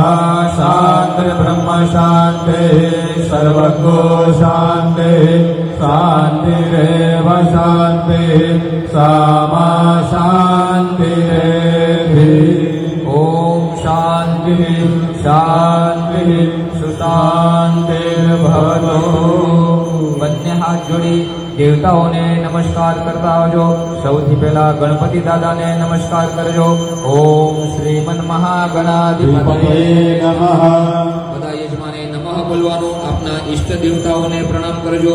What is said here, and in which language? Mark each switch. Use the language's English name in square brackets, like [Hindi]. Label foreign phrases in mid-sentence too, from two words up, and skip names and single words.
[Sanskrit] शान्तिर्ब्रह्म शान्तिः सर्वगो शान्तिः शान्तिरेव शान्तिः सा मा शान्तिरेधि. ॐ शान्तिः शान्तिः सुशान्तिर्भवतु. [Gujarati] બંને હાથ જોડી દેવતાઓને નમસ્કાર કરતા આવજો. સૌથી પહેલા ગણપતિ દાદાને નમસ્કાર કરજો. [Sanskrit] ओम श्रीमन महागणाधिपतये નમઃ. [Gujarati] બધા યજમાને નમઃ બોલવાનું. આપના ઈષ્ટ દેવતાઓને પ્રણામ કરજો.